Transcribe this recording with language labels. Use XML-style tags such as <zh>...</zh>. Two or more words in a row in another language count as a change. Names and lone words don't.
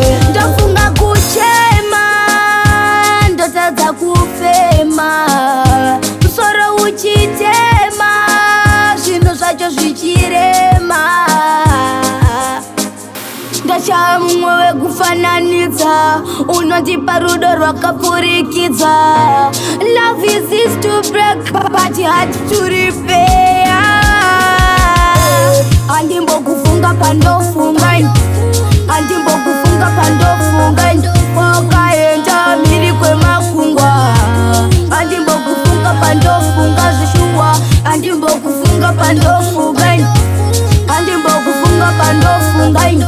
<sn>Ndafunga kuchema, ndotadza kufema. Musoro uchitema, zvinhu zvacho zvichirema. Ndacha mumwe wekufananidza, unondipa rudo rwakapfurikidza.</sn> <en>Love is easy to break, but hard to repair.</en> <sn>Andimbo kufunga pandofunga. Andimbo kufunga pandofunga. Wakaenda mhiri kwemakungwa. Andimbo kufunga pandofunga zvishuwa. Andimbo kufunga pandofunga. Andimbo kufunga pandofunga.</sn>